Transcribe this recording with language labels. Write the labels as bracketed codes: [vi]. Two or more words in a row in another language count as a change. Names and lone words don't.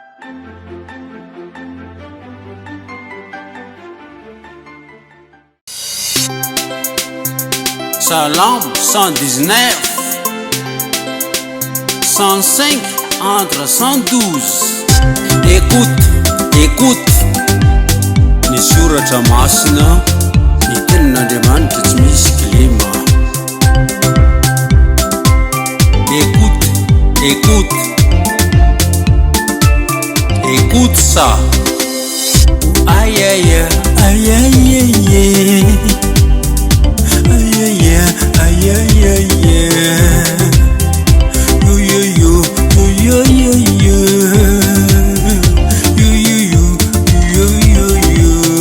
[mg] Salam 119 105 entre 112. Écoute ny soratra masina ny tenin'Andriamanitra tsy misy klima. [fr] Écoute ça. Aïe aïe aïe aïe aïe aïe aïe aïe yo yo yo yo yo yo yo yo yo yo yo.